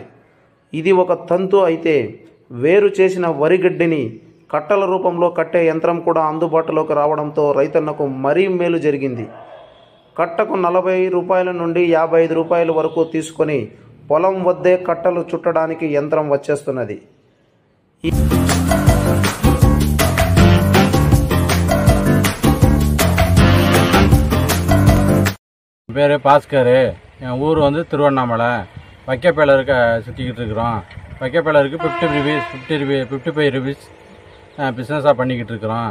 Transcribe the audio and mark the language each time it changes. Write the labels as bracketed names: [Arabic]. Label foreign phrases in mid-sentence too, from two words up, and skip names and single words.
[Telugu] ఇది ఒక తంతు అయితే వేరు చేసిన వరిగడ్డిని కట్టల రూపంలో కట్టే యంత్రం కూడా అందుబాటులోకి రావడంతో రైతన్నకు మరీ మేలు జరిగింది. కట్టకు 40 రూపాయల నుండి 55 రూపాయల వరకు తీసుకొని పొలం వద్దే కట్టలు చుట్టడానికి యంత్రం వచ్చేస్తున్నది. [Tamil] பேர் பாஸ்கர். என் ஊர் வந்து திருவண்ணாமலை. வைக்கப்பேலருக்கு சுற்றிக்கிட்டு இருக்கிறோம். வைக்கப்பேலருக்கு 55 [English] rupees businessஆக [Tamil] பண்ணிக்கிட்டு இருக்கிறோம்.